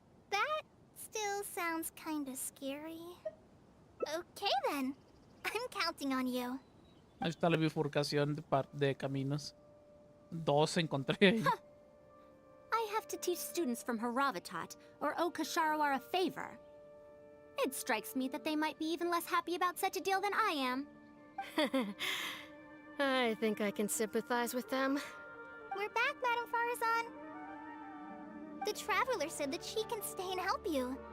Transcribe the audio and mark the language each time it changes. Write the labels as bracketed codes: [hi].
[en] that still sounds kinda scary. Okay then. I'm counting on you. [es] Ahí está la bifurcación de caminos. Dos encontré ahí. [en] I have to teach students from Haravatat or owe Kasharawar a favor. It strikes me that they might be even less happy about such a deal than I am. I think I can sympathize with them. We're back, Madame Farazan. The Traveler said that she can stay and help you.